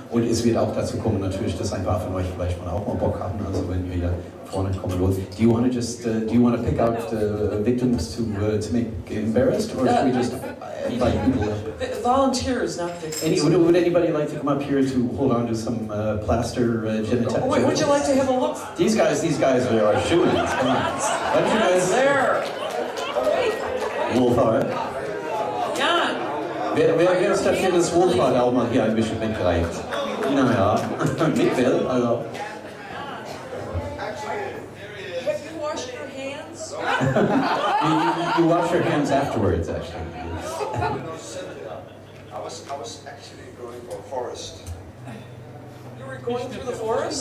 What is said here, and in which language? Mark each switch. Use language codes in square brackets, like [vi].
[de] Und es wird auch dazu kommen, natürlich, dass ein paar von euch vielleicht mal auch mal Bock haben. Also wenn ihr hier vorne kommen wollt. [en] Do you want to pick out the victims to make embarrassed, or should we just invite people? Volunteers, not victims. Would anybody like to come up here to hold on to some plaster genitals? Would you like to have a look? These guys are shooting. Come on. Why don't you guys... There. [de] Wohlfahrt. Jan. Wer ist dafür, dass Wohlfahrt auch mal hier ein bisschen mitgreift? Naja, mit will, also... [en] Have you washed your hands? You wash your hands afterwards, actually. I was actually going for a forest. You were going through the forest?